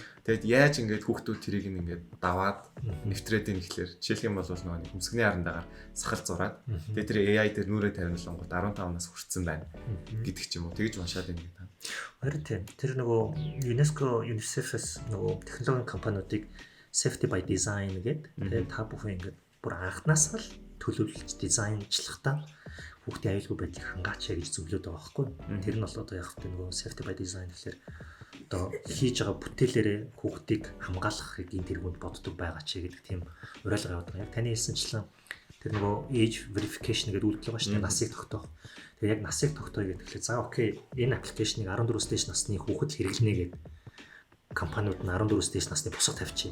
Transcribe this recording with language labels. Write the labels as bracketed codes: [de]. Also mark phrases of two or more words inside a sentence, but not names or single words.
[mn] Тэгээд яаж ингээд хүүхдүүд тэрийг ингээд даваад нэвтрээд ийн гэхлээр жишээлх юм бол нөгөө хөмсгний харандагаар сахал зураад тэгээд тэр AI дээр нүрээ тавилангууд 15 нас хүрсэн байна гэдэг ч юм уу. Тэгж уншаад байна гэдэг. Харин тийм. Тэр нөгөө UNESCO, UNICEF-ээс нөгөө технологийн компаниудыг [en] safety by design [mn] гэдэг. Тэгээд та бүхэн ингээд бүр анханаас л төлөвлөж дизайнчлахдаа хүүхдийн аюулгүй байдлыг хангаач гэж зөвлөд байгаа байхгүй. Тэр нь бол одоо яг хэвтэ нөгөө [en] safety by design [mn] гэхэлэр одоо хийж байгаа бүтээлээрээ хүүхдийг хамгаалахыг энэ тэргүүнд боддог байгаа ч гэдэг тийм уриалга яваад байгаа. Яг таны хэлсэнчлэн тэр нөгөө [en] age verification [mn] гэдэг үйлдэл байгаа шүү дээ. Насыг тогтоох. Тэгээ яг насыг тогтооё гэхэлээ за окей энэ аппликейшнийг 14-өөс дээш насны хүүхэд хэрэглэнэ гэдэг компаниуд нь 14-өөс дээш насны босго тавьчих.